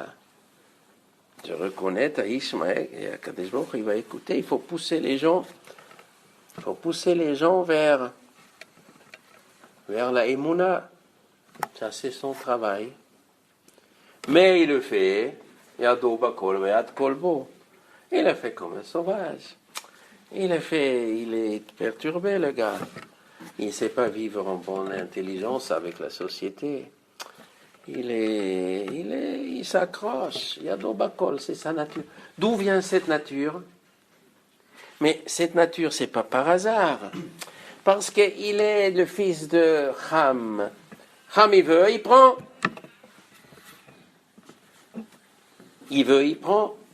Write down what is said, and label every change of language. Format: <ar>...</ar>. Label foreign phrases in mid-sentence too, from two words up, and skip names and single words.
<fr>Je reconnais à Ishmaël et à Kadesh Baruch, il va écouter. Il faut pousser les gens. Il faut pousser les gens vers la Emouna. Ça, c'est son travail. Mais il le fait.</fr> <he>ידו בכל ועד כלבו.</he> <fr>Il le fait comme un sauvage. Il est perturbé, le gars. Il ne sait pas vivre en bonne intelligence avec la société. Il s'accroche.</fr> <he>ידו בכל,</he> <fr>c'est sa nature. D'où vient cette nature? Mais cette nature, c'est pas par hasard. Parce qu'il est le fils de Cham. Cham, il veut, il prend. Il veut, il prend.</fr>